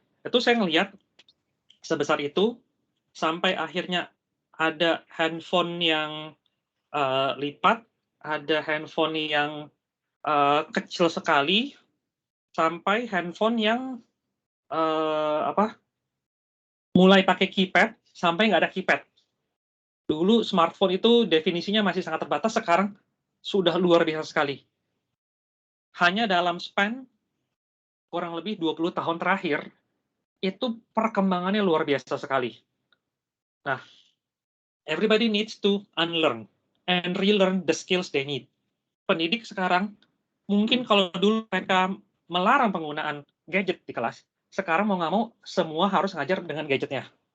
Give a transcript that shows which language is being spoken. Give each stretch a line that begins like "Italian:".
Indonesian: Itu saya ngelihat sebesar itu, sampai akhirnya ada handphone yang lipat, ada handphone yang kecil sekali, sampai handphone yang mulai pakai keypad sampai nggak ada keypad. Dulu smartphone itu definisinya masih sangat terbatas, sekarang sudah luar biasa sekali. Hanya dalam span kurang lebih 20 tahun terakhir, itu perkembangannya luar biasa sekali.
English: Nah, everybody needs to unlearn and relearn the skills they need.
Indonesian: Pendidik sekarang, mungkin kalau dulu mereka melarang penggunaan gadget di kelas, sekarang mau nggak mau, semua harus ngajar dengan gadgetnya.